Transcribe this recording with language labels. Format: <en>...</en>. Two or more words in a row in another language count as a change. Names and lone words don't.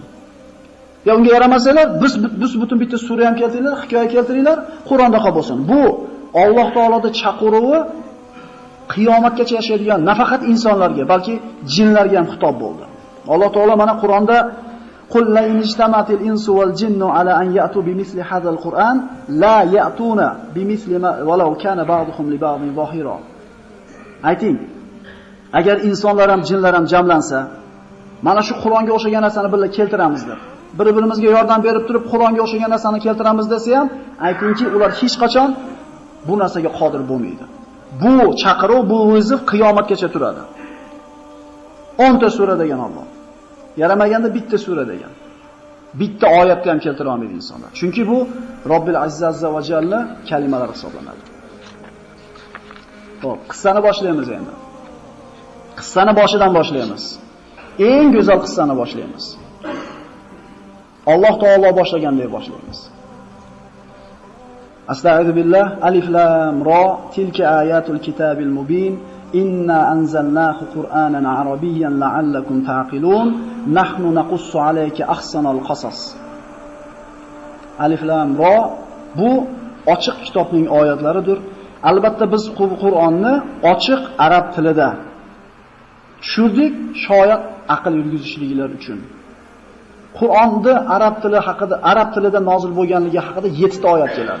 <uz>Ya unga yaramasalar, biz butun bitta sura ham keltiringlar, hikoya keltiringlar, Qur'onda bo'lsin. Bu Alloh taoloning chaqiruvi qiyomatgacha yashaydigan nafaqat insonlarga, balki jinlarga ham xitob bo'ldi. Alloh taolo mana Qur'onda</uz> <ar>قل لئن اجتمعت الإنس والجن على أن يأتوا بمثل هذا القرآن لا يأتون بمثله ولو كان بعضهم لبعض ظهيرا.</ar> <uz>Ayting, agar insonlar ham jinlar ham jamlansa, mana shu Qur'onga o'xshagan narsani birga keltiramiz deb. Bir-birimizga yordam berib turib Qur'onga o'xshagan narsani keltiramiz desa ham, aytingki, ular hech qachon bu narsaga qodir bo'lmaydi. Bu chaqiruv, bu vizif qiyomatgacha turadi. 10 ta sura degan Alloh. Yaramaganda bitta sura degan. Bitta oyatga ham keltira olmaydi insonlar. Chunki bu Robbil</uz> <ar>عز وجل</ar> <uz>kalimalari hisoblanadi. Xo'p, qissani boshlaymiz endi. Qissani boshidan boshlaymiz. Eng go'zal qissani boshlaymiz. Alloh taolo boshlaganday boshlaymiz.</uz> <ar>أستغفر الله الر تلك آيات الكتاب المبين إنا أنزلناه قرآنا عربيا لعلكم تعقلون نحن نقص عليك أحسن القصص. الر</ar> <uz>bu ochiq kitobning oyatlaridir. Albatta biz Qur'onni ochiq arab tilida tushirdik, shoyat aql yurgizishliklar uchun. Qur'onda arab tilida nozil bo'lganligi haqida 7 ta oyat keladi.</uz>